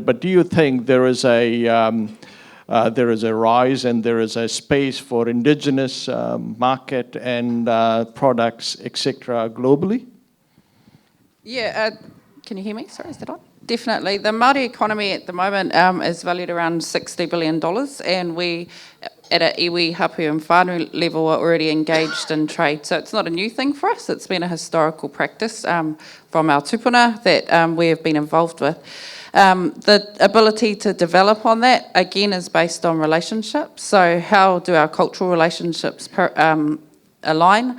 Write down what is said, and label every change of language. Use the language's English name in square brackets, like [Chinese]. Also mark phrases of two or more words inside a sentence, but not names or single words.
[English] But do you think there is a rise and there is a space for indigenous market and products, etc., globally? Yeah, can you hear me? Sorry, is that on? Definitely. The Māori economy at the moment is valued around $60 billion, and we, at a [Māori] iwi, hapu [English] and whānau level, are already engaged in trade. So it's not a new thing for us. It's been a historical practice from our tupuna that we have been involved with. The ability to develop on that, again, is based on relationships. So how do our cultural relationships align?